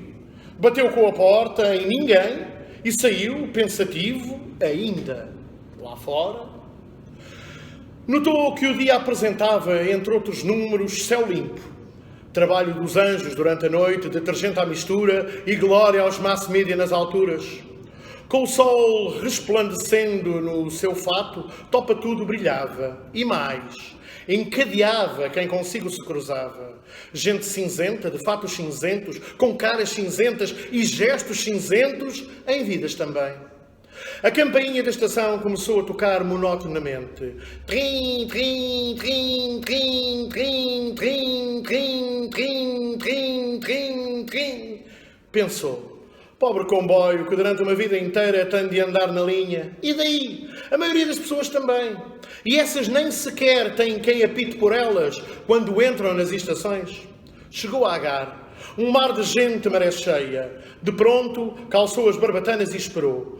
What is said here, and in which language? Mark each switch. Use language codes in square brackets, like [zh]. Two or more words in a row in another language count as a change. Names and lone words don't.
[pt] Bateu com a porta em ninguém e saiu, pensativo, ainda. Lá fora. Notou que o dia apresentava, entre outros números, céu limpo. Trabalho dos anjos durante a noite, detergente à mistura e glória aos [en] mass media [pt] nas alturas. Com o sol resplandecendo no seu fato, Topa Tudo brilhava. E mais, encadeava quem consigo se cruzava. Gente cinzenta, de fatos cinzentos, com caras cinzentas e gestos cinzentos, em vidas também. A campainha da estação começou a tocar monotonamente. Trim, trim, trim, trim, trim, trim, trim, trim, trim, trim, trim. Pensou, pobre comboio que durante uma vida inteira tem de andar na linha. E daí? A maioria das pessoas também. E essas nem sequer têm quem apite por elas quando entram nas estações. Chegou a Agar. Um mar de gente maré cheia. De pronto, calçou as barbatanas e esperou.